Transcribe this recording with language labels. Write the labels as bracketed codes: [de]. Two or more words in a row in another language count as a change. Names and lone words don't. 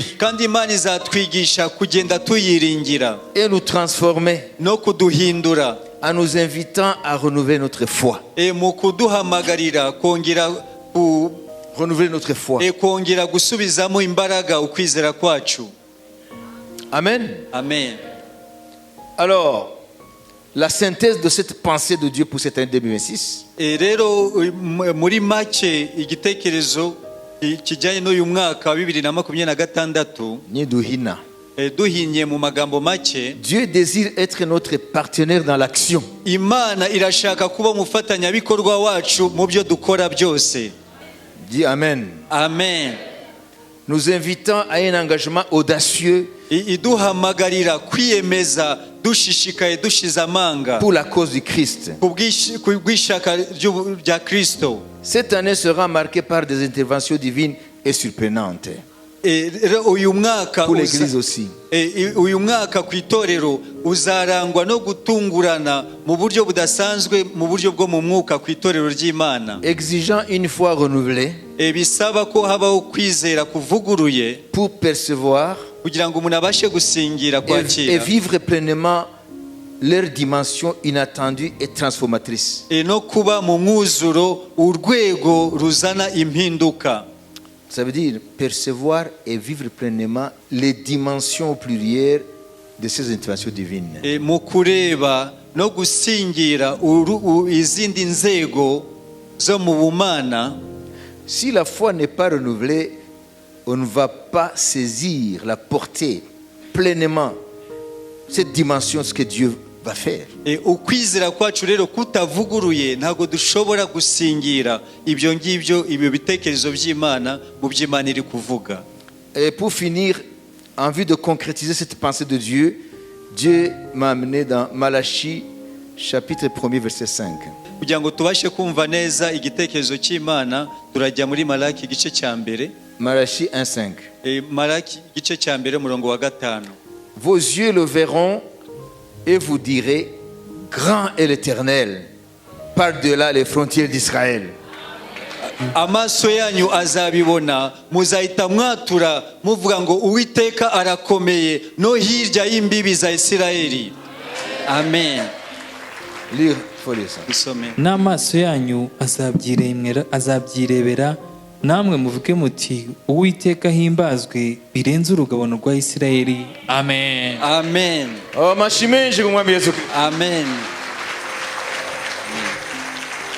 [rw] kandi Imana izatwigisha kugenda tuyiringira [fr] et nous transformer [rw] no kuduhindura, [fr] en nous invitant à renouveler notre foi. [rw] mu kuduhamagarira [fr] Renouveler notre foi. [rw] kongera gusubizamo imbaraga ukwizera kwacu. Amen. Amen. [fr] Alors, la synthèse de cette pensée de Dieu pour cette année 2026, [rw] Rero muri make igitekerezo kijyanye n'uyu mwaka wa 2026, ni duhina. duhinye mu magambo make, [fr] Dieu désire être notre partenaire dans l'action. [rw] Imana irashaka kuba umufatanyabikorwa wacu mu byo dukora byose. [fr] Dis Amen. Amen. Nous invitons à un engagement audacieux [rw] Iduhamagarira kwiyemeza dushishikaye dushize amanga [fr] pour la cause du Christ. [rw] ku bw'ishaka rya Kristo. [fr] Cette année sera marquée par des interventions divines et surprenantes. [rw] Uyu mwaka [fr] Pour l'Église aussi. [rw] uyu mwaka ku itorero uzarangwa no gutungurana mu buryo budasanzwe, mu buryo bwo mu mwuka ku itorero ry'Imana, [fr] Exigeant une foi renouvelée [rw] bisaba ko habaho kwizera kuvuguruye [fr] pour percevoir [rw] kugira ngo umuntu abashe gusingira [fr] et [rw] kwakira [fr] vivre pleinement leur dimension inattendue et transformatrice. [rw] no kuba mu mwuzuro, urwego ruzana impinduka. [fr] Ça veut dire percevoir et vivre pleinement les dimensions plurielles de ces interventions divines. [rw] Mu kureba no gusingira izindi nzego zo mu bumana. [fr] Si la foi n'est pas renouvelée, on ne va pas saisir la portée pleinement cette dimension, ce que Dieu va faire. [rw] Ukwizera kwacu rero kutavuguruye ntabwo dushobora gusingira ibyo ngibyo, ibyo bitekerezo by'Imana mu by'Imana iri kuvuga. [fr] Et pour finir, en vue de concrétiser cette pensée de Dieu, Dieu m'a amené dans Malachie chapitre 1er verset 5. [rw] Kugira ngo tubashe kumva neza igitekerezo cy'Imana, turajya muri Malaki igice cya mbere. [fr] Malachie 1:5. [rw] Malaki igice cya mbere umurongo wa 5. [fr] Vos yeux le verront et vous direz, grand est l'Éternel, par-delà les frontières d'Israël. [rw] Amaso yanyu azabibona, muzahita mwatura muvuga ngo Uwiteka arakomeye no hirya y'imbibi za Isirayeli. Amen. [fr] Lire, faut lire ça. [rw] Isome. n'amaso yanyu azabyirebera, namwe muvuge muti Uwiteka himbazwe birenze urugabano rwa Isirayeli. Amen. Amen. [sw] Oh, mashimenje kumwambia Yesu Kristo. Amen. Alléluia.